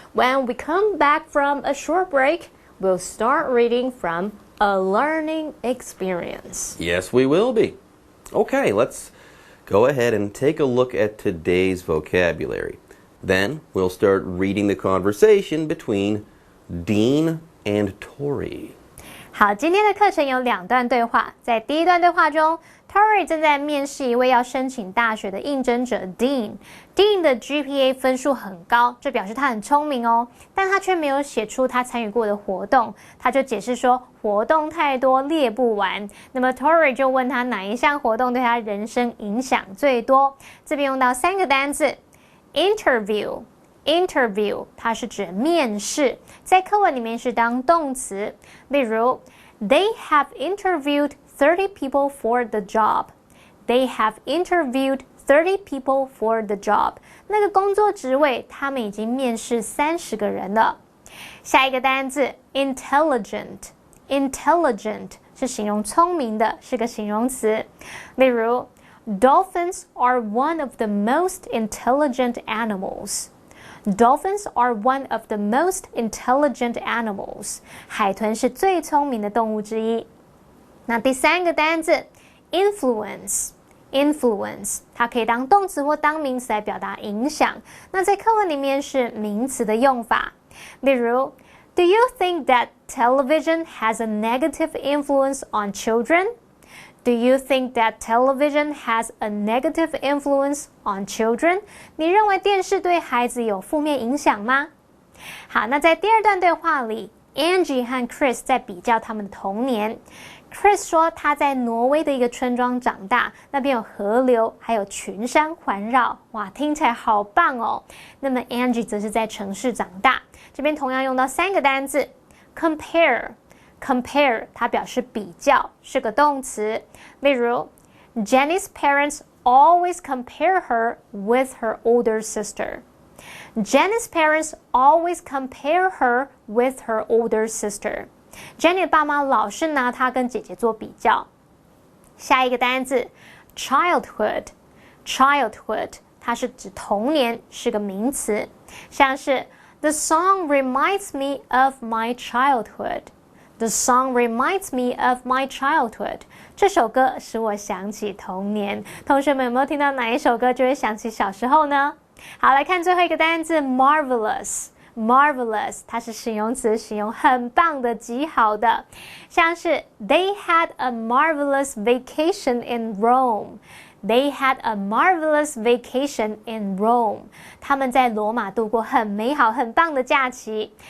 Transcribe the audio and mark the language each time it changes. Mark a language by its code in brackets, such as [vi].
[en] When we come back from a short break, we'll start reading from A Learning Experience. Yes, we will be. Okay, let's go ahead and take a look at today's vocabulary. Then we'll start reading the conversation between Dean and Tori. [zh] 好，今天的课程有2段对话。在第一段对话中 ，Tori 正在面试一位要申请大学的应征者 Dean。Dean 的 GPA 分数很高，这表示他很聪明哦，但他却没有写出他参与过的活动。他就解释说，活动太多列不完。那么 Tori 就问他哪一项活动对他人生影响最多。这边用到3个单字 ，interview。Interview 它是指面试，在课文里面是当动词。 [en] 例如 ，They have interviewed 30 people for the job. They have interviewed 30 people for the job. [zh] 那个工作职位，他们已经面试30个人了。下一个单字 intelligent。Intelligent 是形容聪明的，是个形容词。 [en] 例如 ，Dolphins are one of the most intelligent animals.Dolphins are one of the most intelligent animals. [zh] 海豚是最聪明的动物之一。那第3个单字 influence。influence 它可以当动词或当名词来表达影响。那在课文里面是名词的用法。 [en] 例如 Do you think that television has a negative influence on children?Do you think that television has a negative influence on children? [zh] 你认为电视对孩子有负面影响吗？好，那在第2段对话里 ，Angie 和 Chris 在比较他们的童年。 Chris 说他在挪威的一个村庄长大，那边有河流，还有群山环绕，哇，听起来好棒哦。那么 Angie 则是在城市长大，这边同样用到3个单字 compare。Compare 它表示比较，是个动词。 [en] 例如 Jenny's parents always compare her with her older sister. Jenny's parents always compare her with her older sister. [zh] Jenny 的爸妈老是拿她跟姐姐做比较。下一个单字 childhood。Childhood 它是指童年，是个名词。 [en] 像是 The song reminds me of my childhood.The song reminds me of my childhood. [zh] 这首歌使我想起童年。同学们有没有听到哪一首歌就会想起小时候呢？好，来看最后一个单字 marvelous。Marvelous 它是形容词，形容很棒的、极好的。 [en] 像是 They had a marvelous vacation in Rome.They had a marvelous vacation in Rome. [zh] 他们在罗马度过很美好、很棒的假期。